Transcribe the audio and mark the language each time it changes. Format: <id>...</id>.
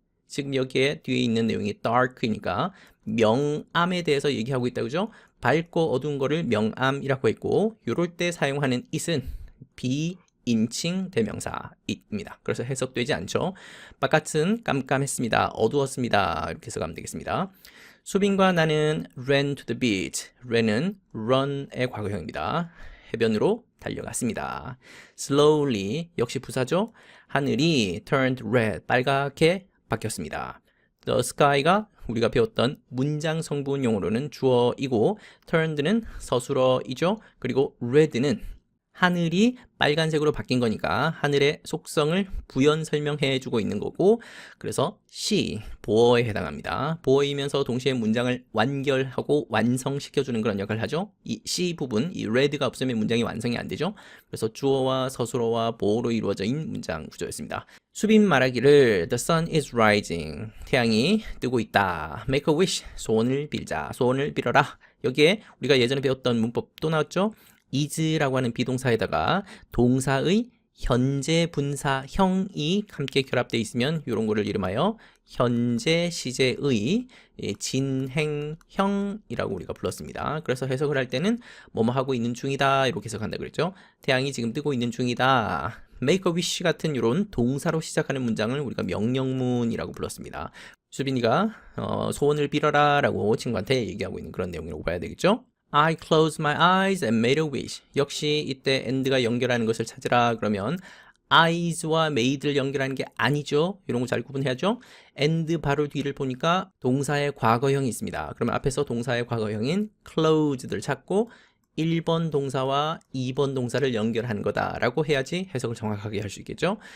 <ko>지금 여기에 뒤에 있는 내용이 dark이니까 명암에 대해서 얘기하고 있다, 그죠? 밝고 어두운 거를 명암이라고 했고 이럴 때 사용하는 it은 비인칭 대명사입니다. 그래서 해석되지 않죠. 바깥은 깜깜했습니다. 어두웠습니다. 이렇게 해석하면 되겠습니다. 수빈과 나는</ko> <en>ran to the beach.</en> <ko>ran은 run의 과거형입니다. 해변으로 달려갔습니다. slowly 역시 부사죠. 하늘이</ko> <en>turned red</en> <ko>빨갛게 바뀌었습니다. the sky가 우리가 배웠던 문장 성분 용어로는 주어이고 turned는 서술어이죠. 그리고 red는 하늘이 빨간색으로 바뀐 거니까 하늘의 속성을 부연 설명해 주고 있는 거고 그래서 she, 보어에 해당합니다. 보어이면서 동시에 문장을 완결하고 완성시켜 주는 그런 역할을 하죠. 이 she 부분, 이 red가 없으면 문장이 완성이 안 되죠. 그래서 주어와 서술어와 보어로 이루어진 문장 구조였습니다. 수빈 말하기를</ko> <en>The sun is rising.</en> <ko>태양이 뜨고 있다.</ko> <en>Make a wish.</en> <ko>소원을 빌자. 소원을 빌어라. 여기에 우리가 예전에 배웠던 문법 또 나왔죠. is라고 하는 비동사에다가 동사의 현재 분사형이 함께 결합되어 있으면 이런 거를 이름하여 현재 시제의 진행형이라고 우리가 불렀습니다. 그래서 해석을 할 때는 뭐뭐 하고 있는 중이다 이렇게 해석한다 그랬죠. 태양이 지금 뜨고 있는 중이다.</ko> <en>make a wish</en> <ko>같은 이런 동사로 시작하는 문장을 우리가 명령문이라고 불렀습니다. 수빈이가 소원을 빌어라 라고 친구한테 얘기하고 있는 그런 내용이라고 봐야 되겠죠.</ko> <en>I closed my eyes and made a wish.</en> <ko>역시 이때 and가 연결하는 것을 찾으라 그러면 eyes와 made를 연결하는 게 아니죠. 이런 거 잘 구분해야죠. and 바로 뒤를 보니까 동사의 과거형이 있습니다. 그러면 앞에서 동사의 과거형인 closed를 찾고 1번 동사와 2번 동사를 연결하는 거다라고 해야지 해석을 정확하게 할 수 있겠죠.</ko>